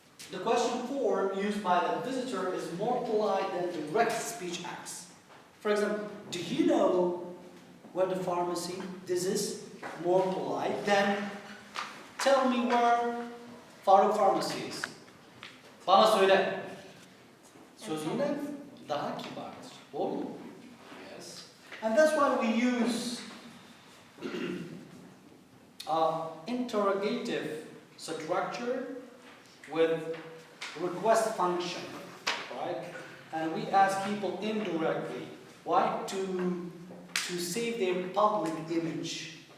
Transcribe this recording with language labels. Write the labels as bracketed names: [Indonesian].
[English] The question form used by the visitor is more polite than direct speech acts. For example, do you know where the pharmacy? This is more polite than tell me where Faruk Pharmacy is. [Turkish] Bana söyle. Sözünden daha kibardır. Doğru mu? Yes. [English] And that's why we use interrogative structure with request function, right? And we ask people indirectly. Why? To save their public image.